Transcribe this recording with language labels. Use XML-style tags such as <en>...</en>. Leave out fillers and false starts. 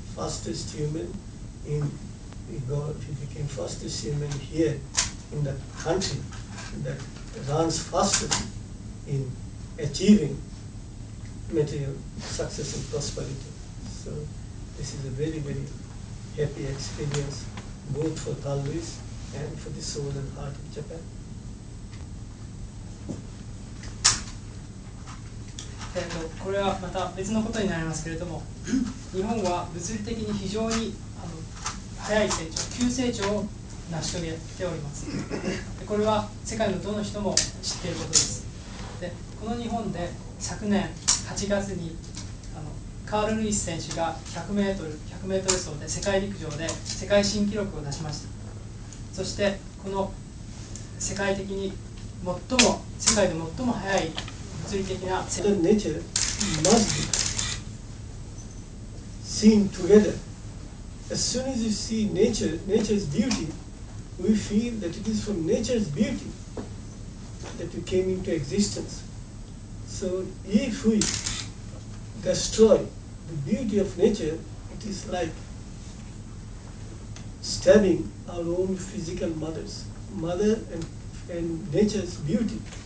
<en>Fastest human he became fastest human here in the country that runs fastest in achieving material success and prosperity. So this is a very, very happy experience both for Carl Lewis and for the soul and heart of Japan.</en> <ja>これはまた別のことになりますけれども、日本は物理的に非常に早い成長、急成長を成し遂げております。でこれは世界のどの人も知っていることです。でこの日本で昨年8月にカール・ルイス選手が100メートル走で世界陸上で世界新記録を出しました。そしてこの世界的に世界で最も速い物理的な</ja> <en>nature must be seen together. As soon as you see nature's beauty, we feel that it is from nature's beauty that we came into existence. So if we destroy the beauty of nature, it is like stabbing our own physical mother and nature's beauty.</en>